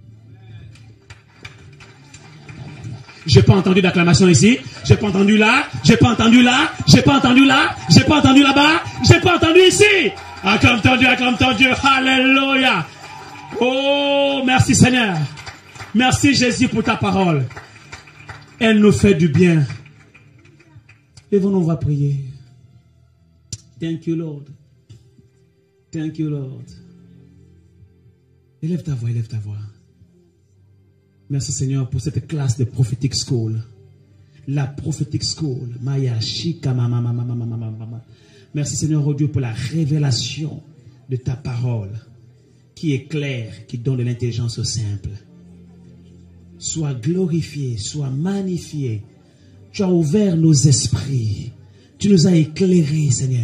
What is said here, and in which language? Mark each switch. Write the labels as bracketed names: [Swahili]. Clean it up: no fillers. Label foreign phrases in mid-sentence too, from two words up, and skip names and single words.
[French] J'ai pas entendu d'acclamation ici, j'ai pas entendu là, j'ai pas entendu là, j'ai pas entendu là, j'ai pas entendu là-bas, j'ai pas entendu ici. Acclame ton Dieu, alléluia. Oh, merci Seigneur. Merci Jésus pour ta parole. Elle nous fait du bien. Lèvons-nous, on va prier. [English] Thank you, Lord. Thank you, Lord. [French] Élève ta voix, élève ta voix. Merci Seigneur pour cette classe de Prophetic School. La Prophetic School. Maya Shika mama mama mama mama. Merci Seigneur, oh Dieu, pour la révélation de ta parole qui est claire, qui donne de l'intelligence au simple. Sois glorifié, sois magnifié. Tu as ouvert nos esprits. Tu nous as éclairés, Seigneur.